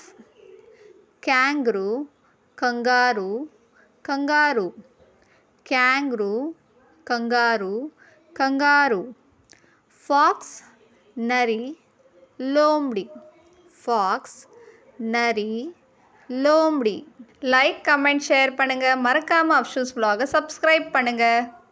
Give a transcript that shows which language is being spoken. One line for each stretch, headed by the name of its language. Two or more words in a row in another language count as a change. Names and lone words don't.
Hindi: कैंगरू, कंगारू, कंगारू. कैंगरू, कंगारू, कंगारू. फॉक्स, नरी, लोमड़ी. फॉक्स, नरी, लोमड़ी.
English: like, comment, share
Tamil: பண்ணுங்கள். மறக்காமல் அஃப்ஷூஸ் vlog சப்ஸ்கிரைப் பண்ணுங்கள்.